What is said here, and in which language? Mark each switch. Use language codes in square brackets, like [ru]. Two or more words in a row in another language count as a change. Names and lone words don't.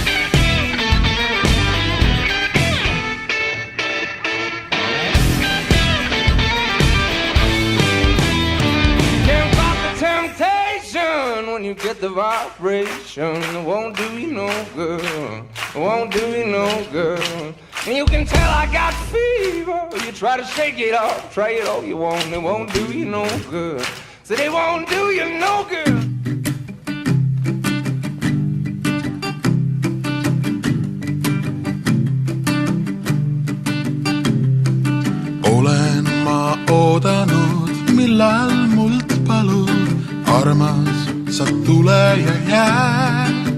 [en] Can't fight the temptation when you get the vibration. It won't do you no good. It won't do you no good. And you can tell I got fever. You try to shake it off, try it all you want. It won't do you no good. So they won't do you no good. [et] Olen ma oodanud, millal mult palud, armas sa tule ja jääd.